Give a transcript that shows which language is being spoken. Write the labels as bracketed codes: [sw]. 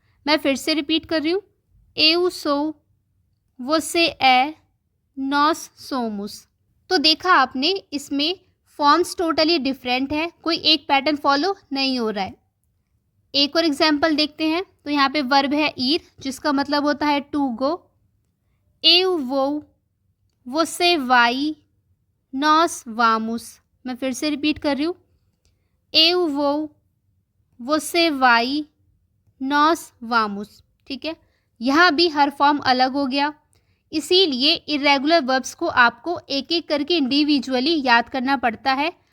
[hi] मैं फिर से रिपीट कर रही हूँ, [pt] Eu sou, você é, nós somos। [hi] तो देखा आपने, इसमें फॉर्म्स टोटली डिफरेंट है, कोई एक पैटर्न फॉलो नहीं हो रहा है। एक और एग्जाम्पल देखते हैं। तो यहाँ पे वर्ब है ईर, जिसका मतलब होता है to go. [pt] Eu vou, você vai, nós vamos। [hi] मैं फिर से रिपीट कर रही हूँ, [pt] Eu vou, você vai, nós vamos। [hi] ठीक है, यहाँ भी हर फॉर्म अलग हो गया, इसीलिए इरेगुलर वर्ब्स को आपको एक एक करके इंडिविजुअली याद करना पड़ता है।